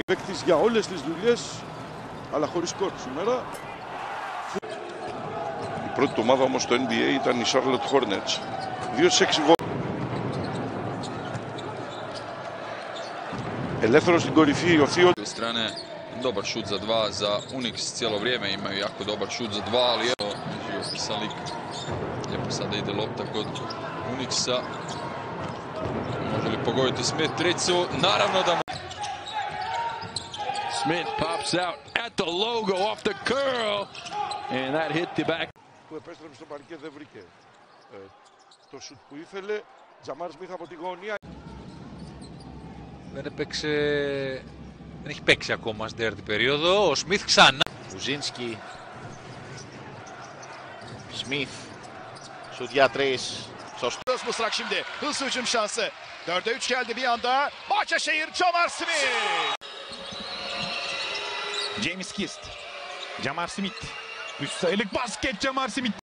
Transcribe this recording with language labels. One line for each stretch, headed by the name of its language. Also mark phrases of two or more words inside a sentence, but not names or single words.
Greek: Παίκτης για όλες τις δουλειές, αλλά χωρίς σκορ σήμερα. Η πρώτη του ομάδα όμως στο NBA ήταν η Charlotte Hornets. 2-6 γκολ. Ελεύθερος στην κορυφή, ο Θείο.
Croatian: S strane, dobar šut za 2 za Unix, cijelo vrijeme imaju jako dobar šut za 2, ali evo, Kisalik, lijepo sada ide lopta kod Unixa, može li pogoditi Smith tricu, naravno da...
English: Smith pops out at the logo off the curl, and that hit the back.
Greek: Που επέστρεψε στο παρκέ δεν βρήκε το σουτ που ήθελε. Τζαμάρ Σμιθ από τη γωνία. Δεν έχει παίξει ακόμα στην τέταρτη περίοδο. Ο Σμιθ ξανά. Ουζίνσκι. Smith. Şut για 3. Sostos.
Turkish: Mısrak şimdi. Hızlı hücum şansı. 4'e 3 geldi bir anda. Bahçeşehir, Jamar Smith. James Kist. Jamar Smith. 3 sayılık basket Jamar Smith.